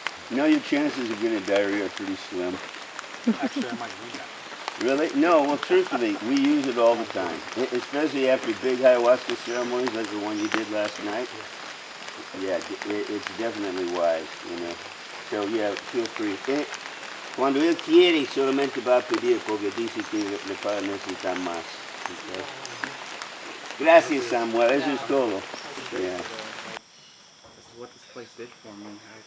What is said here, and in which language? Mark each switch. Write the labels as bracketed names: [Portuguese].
[English] Now your chances of getting diarrhea are pretty slim. Actually, I might read that. Really? No, well, truthfully, we use it all the time, especially after big ayahuasca ceremonies like the one you did last night. Yeah, it's definitely wise, you know. So, yeah, feel free. [Spanish] Cuando él quiere, solamente va a pedir, porque dice que le va a necesitar más. Okay? Gracias, Samuel. Eso es todo. Yeah. [English] This is what this place did for me.